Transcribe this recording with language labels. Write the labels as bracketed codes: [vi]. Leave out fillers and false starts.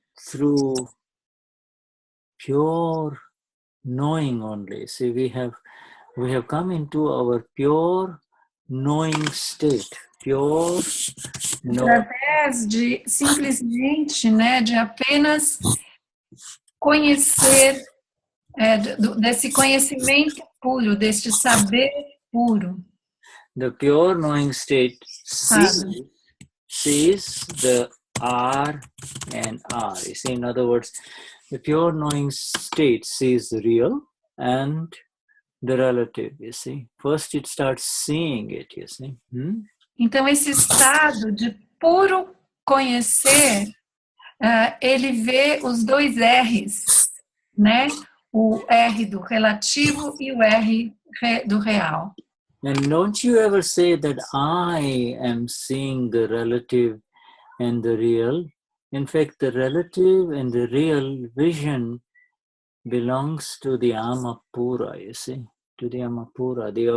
[en] Through pure knowing only. See, we have come into our pure knowing state. Pure knowing. [pt] Através de simplesmente, né, de apenas conhecer, desse conhecimento puro, deste saber puro. [en] The pure knowing state [pt] Sabe? [en] sees the R and R. You see, in other words, the pure knowing state sees the real and the relative, you see. First it starts seeing it, you see. [pt] Então, esse estado de puro conhecer, ele vê os 2 R's, né? O R do relativo e o R do real. [en] And don't you ever say that I am seeing the relative and the real. In fact, the relative and the real vision belongs to the Amapura, you see, to the Amapura.